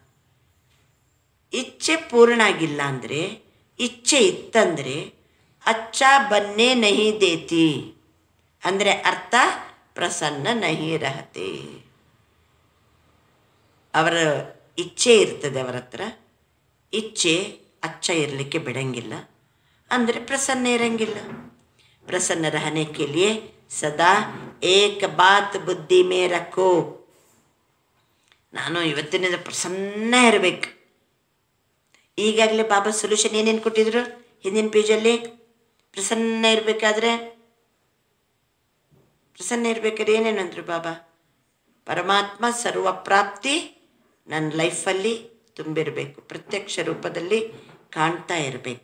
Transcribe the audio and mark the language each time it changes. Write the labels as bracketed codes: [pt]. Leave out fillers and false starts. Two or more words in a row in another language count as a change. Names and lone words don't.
[kn] ಇಚ್ಛೆ ಪೂರ್ಣ ಆಗಿಲ್ಲ ಅಂದರೆ, ಇಚ್ಛೆ ಇತ್ತಂದರೆ [hi] अच्छा बनने नहीं देती [kn] ಅಂದರೆ ಅರ್ಥ [hi] प्रसन्न नहीं रहते. [kn] ಅವರ ಇಚ್ಛೆ ಇರ್ತದೆ ಅವರ ಹತ್ರ, ಇಚ್ಛೆ ಅಚ್ಚ ಇರಲಿಕ್ಕೆ ಬಿಡಂಗಿಲ್ಲ ಅಂದರೆ ಪ್ರಸನ್ನ ಇರಂಗಿಲ್ಲ. [hi] प्रसन्न रहने के लिए सदा एक बात बुद्धि में रखो, [kn] ನಾನು ಇವತ್ತಿನಿಂದ ಪ್ರಸನ್ನ ಇರಬೇಕು. ಈಗಾಗಲೇ ಬಾಬಾ ಸೊಲ್ಯೂಷನ್ ಏನೇನು ಕೊಟ್ಟಿದ್ರು ಹಿಂದಿನ ಪೇಜಲ್ಲಿ? ಪ್ರಸನ್ನ ಇರಬೇಕಾದ್ರೆ ಏನೇನು ಅಂದರು ಬಾಬಾ? ಪರಮಾತ್ಮ ಸರ್ವಪ್ರಾಪ್ತಿ ನನ್ನ ಲೈಫಲ್ಲಿ ತುಂಬಿರಬೇಕು, ಪ್ರತ್ಯಕ್ಷ ರೂಪದಲ್ಲಿ ಕಾಣ್ತಾ ಇರಬೇಕು.